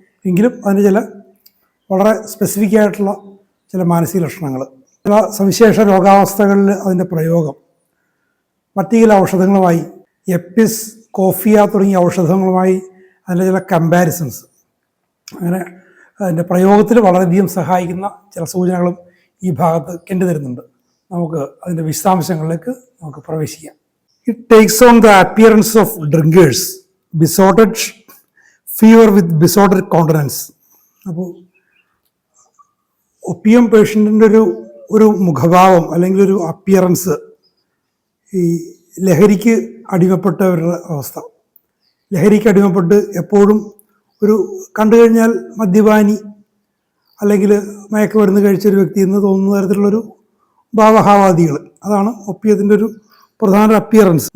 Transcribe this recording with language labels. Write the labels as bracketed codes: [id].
[ml] എങ്കിലും അതിന് ചില വളരെ സ്പെസിഫിക് ആയിട്ടുള്ള ചില മാനസിക ലക്ഷണങ്ങൾ, ചില സവിശേഷ രോഗാവസ്ഥകളിൽ അതിൻ്റെ പ്രയോഗം, മറ്റു ചില ഔഷധങ്ങളുമായി എപ്പിസ്, കോഫിയ തുടങ്ങിയ ഔഷധങ്ങളുമായി അതിൻ്റെ ചില കമ്പാരിസൺസ്, അങ്ങനെ അതിൻ്റെ പ്രയോഗത്തിൽ വളരെയധികം സഹായിക്കുന്ന ചില സൂചനകളും ഈ ഭാഗത്ത് കണ്ടുതരുന്നുണ്ട്. നമുക്ക് അതിൻ്റെ വിശദാംശങ്ങളിലേക്ക് നമുക്ക് പ്രവേശിക്കാം. [en] It takes on the appearance of drinkers, besotted fever with besotted countenance. [ml] അപ്പോൾ ഒപ്പിയം പേഷ്യൻറ്റിൻ്റെ ഒരു മുഖഭാവം അല്ലെങ്കിൽ ഒരു അപ്പിയറൻസ് ഈ ലഹരിക്ക് അടിമപ്പെട്ടവരുടെ അവസ്ഥ. ലഹരിക്ക് അടിമപ്പെട്ട് എപ്പോഴും ഒരു കണ്ടു കഴിഞ്ഞാൽ മദ്യപാനി അല്ലെങ്കിൽ മയക്കുമരുന്ന് കഴിച്ചൊരു വ്യക്തി എന്ന് തോന്നുന്ന തരത്തിലുള്ളൊരു ഭാവഹാവാദികൾ, അതാണ് ഒപ്പിയത്തിൻ്റെ ഒരു പ്രധാന അപ്പിയറൻസ്.